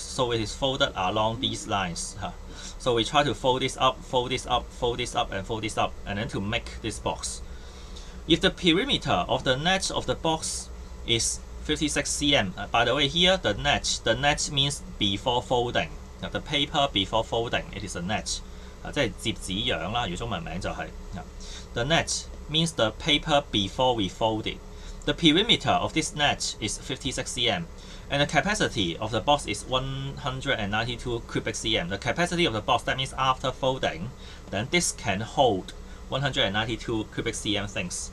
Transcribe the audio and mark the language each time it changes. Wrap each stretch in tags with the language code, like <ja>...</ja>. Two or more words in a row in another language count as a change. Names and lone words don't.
<en>So it is folded along these lines. So we try to fold this up, fold this up, fold this up, and fold this up, and then to make this box. If the perimeter of the net of the box is 56 cm, by the way, here the net means before folding. The paper before folding, it is a net.</en> <yue>即係摺紙樣啦，如中文名就係。</yue> <en>The net means the paper before we fold it. The perimeter of this net is 56 cm, and the capacity of the box is 192 cubic cm. The capacity of the box, that means after folding, then this can hold 192 cubic cm things.</en>